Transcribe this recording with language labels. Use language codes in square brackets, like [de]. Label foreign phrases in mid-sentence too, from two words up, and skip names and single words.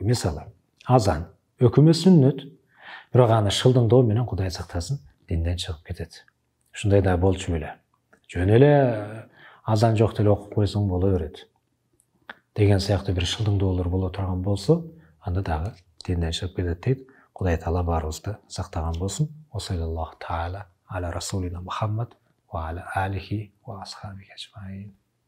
[ky] Мисалы, азан өкүмө сүннөт, бирок аны шылдыңдоо менен Кудай сактасын динден чыгып кетет. Ушундай да болчу эле. Жөн эле азан жок деле окуп койсоң боло берет деген сыяктуу бир шылдыңдоолор боло турган болсо, анда дагы динден чыгып кетет дейт. Кудай Таала баарыбызды сактаган болсун. [ar] صلى الله تعالى على رسولنا محمد وعلى آله وأصحابه أجمعين.